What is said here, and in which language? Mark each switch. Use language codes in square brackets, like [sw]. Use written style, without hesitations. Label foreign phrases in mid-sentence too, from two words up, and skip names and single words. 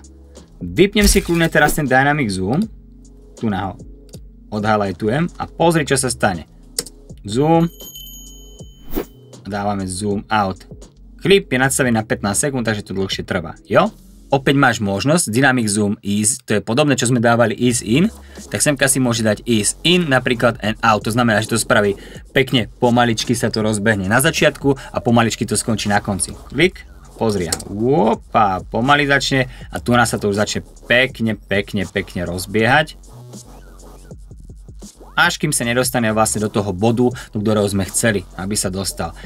[sk] Vypnem si kľudne teraz ten Dynamic Zoom. Tu ho odhighlightujem a pozri, čo sa stane. Zoom. A dávame [en] Zoom out. [sk] Klip je nastavený na 15 sekúnd, takže to dlhšie trvá. Jo? opäť máš možnosť Dynamic Zoom Ease, to je podobné, čo sme dávali Ease In, tak semka si môže dať Ease In napríklad [en] and out, [sk] to znamená, že to spraví pekne, pomaličky sa to rozbehne na začiatku a pomaličky to skončí na konci. Klik, pozri, opa, pomaly začne a tu nás sa to už začne pekne rozbiehať. Až kým sa nedostane vlastne do toho bodu, do ktorého sme chceli, aby sa dostal.